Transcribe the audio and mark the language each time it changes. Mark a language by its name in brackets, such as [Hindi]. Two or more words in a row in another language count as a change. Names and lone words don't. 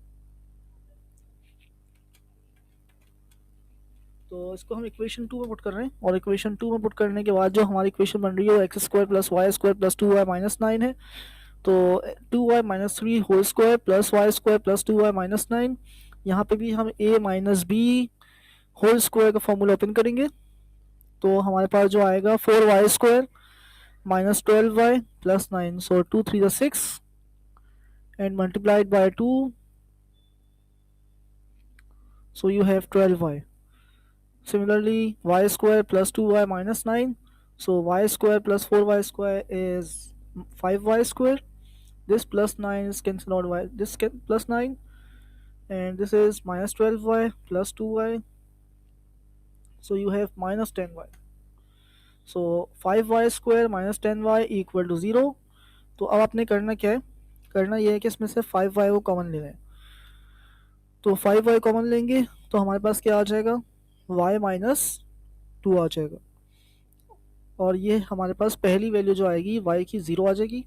[Hindi] तो इसको हम इक्वेशन 2 में पुट कर रहे हैं और इक्वेशन 2 में पुट करने के बाद जो हमारी इक्वेशन बन रही है वो [English] x square plus y square plus 2y minus 9 [Hindi] है। [English] तो 2y minus 3 whole square plus y square plus 2y minus 9. [Hindi] यहाँ पे भी हम [English] a minus b whole square [Hindi] का [English] formula open [Hindi] करेंगे। तो हमारे पास जो आएगा [English] 4y square minus 12y plus 9, so 2 3 is 6 and multiplied by 2, so you have 12y. Similarly, y square plus 2y minus 9, so y square plus 4y square is 5y square. This plus 9 is cancelled out by this plus 9, and this is minus 12y plus 2y so you have minus 10y. so 5y² minus 10y equal to 0. [Hindi] तो अब आपने करना क्या है, करना ये है कि इसमें से 5y को कॉमन लेना है। तो 5y कॉमन लेंगे तो हमारे पास क्या आ जाएगा, [English] y minus 2 [Hindi] आ जाएगा। और ये हमारे पास पहली वैल्यू जो आएगी y की 0 आ जाएगी।